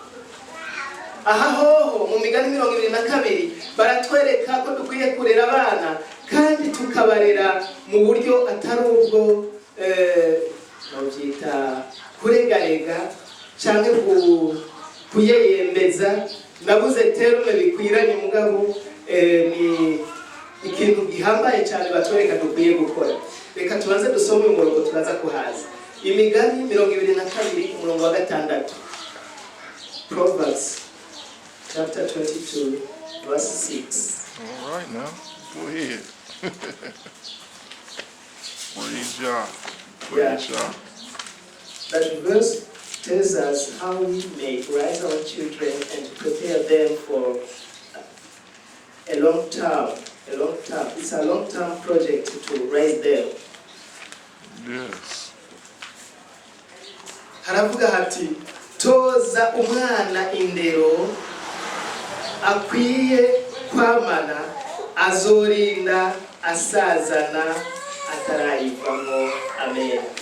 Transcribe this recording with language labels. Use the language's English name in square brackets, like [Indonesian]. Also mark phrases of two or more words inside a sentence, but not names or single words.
[Rundi] Aha hoho mu Migani 22 baratwereka ko dukwiye kurera abana kandi tukabarera mu buryo atari ubwo novyita kuregarega canke kuyeyembeza. Nabuze terume bikwiranye mugabo ni ikintu gihambaye cyane batwereka dukwiye gukora. Reka tubanze dusome umurongo turaza kuhaza. Imigani 22 umurongo wa 6. [English] Proverbs chapter 22 verse 6. All right now, go ahead. Praise God. Praise God. That verse tells us how we may raise our children and prepare them for a long term. It's a long-term project to raise them. Yes. [Rundi] Haravuga hati toza umwana indero akwiye kwamana, azorinda asazana atarayivamo. Amen.